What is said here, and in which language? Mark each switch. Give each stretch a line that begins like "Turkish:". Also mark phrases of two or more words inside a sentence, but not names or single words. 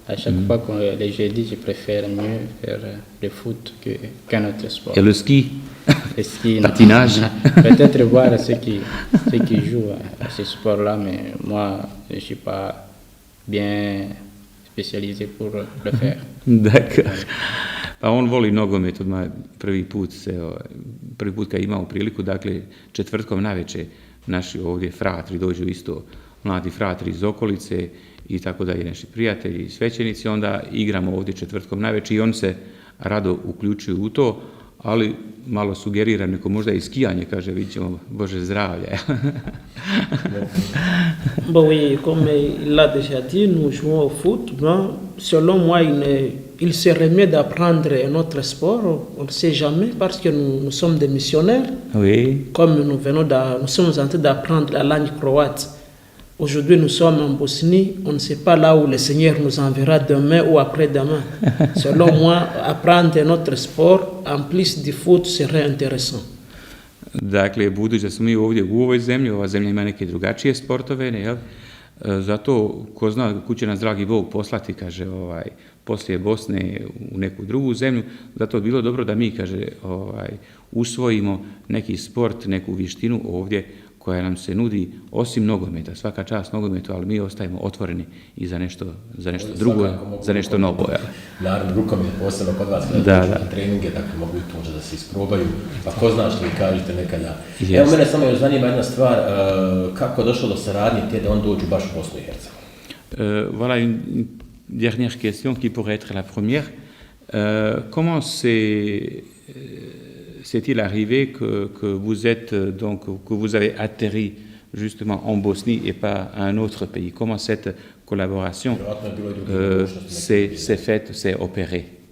French: À chaque fois qu'on les jeudis, je préfère mieux faire le foot qu'un autre sport. Et le ski? Le ski, non. Patinage. Peut-être voir ceux qui jouent à ce sport-là, mais moi, je ne suis pas bien spécialisé pour le faire.
Bosnian: Dakle, pa on voli nogomet, prvi put kad imamo priliku, dakle, četvrtkom navečer naši ovdje fratri dođu isto, mladi fratri iz okolice i tako dalje, naši prijatelji i svećenici, onda igramo ovdje četvrtkom navečer i oni se rado uključuju u to, ali malo sugerira neko možda i skijanje, kaže, vidit ćemo, Bože zdravlje.
French: Bon, oui, comme il l'a déjà dit, nous jouons au foot. Bon, selon moi, il serait mieux d'apprendre un autre sport. On ne sait jamais parce que nous sommes des missionnaires. Oui. Comme nous sommes en train d'apprendre la langue croate. Aujourd'hui, nous sommes en Bosnie. On ne sait pas là où le Seigneur nous enverra demain ou après-demain. Selon moi, apprendre un autre sport en plus du foot serait intéressant.
Bosnian: Dakle, budući da smo mi ovdje u ovoj zemlji, ova zemlja ima neke drugačije sportove, ne, jel? Zato, ko zna, kud će nas dragi Bog poslati, kaže, poslije Bosne u neku drugu zemlju, zato je bilo dobro da mi, kaže, usvojimo neki sport, neku vještinu ovdje koja nam se nudi osim nogometa, svaka čast nogometu, ali mi ostajemo otvoreni i za nešto drugo, za nešto novo. Ja. Naravno, rukomet je posebno kod vas, na treninge, dakle mogu i tu možda da se isprobaju, pa ko zna što vi kažete nekada. Yes. Evo, mene samo još zanima jedna stvar, kako je došlo do saradnje te da on dođu baš u Bosnu i Hercegovinu?
French: Voilà une dernière question qui pourrait être la première. Comment s'est-il arrivé que vous êtes que vous avez atterri justement en Bosnie et pas à un autre pays? Comment cette collaboration s'est opérée?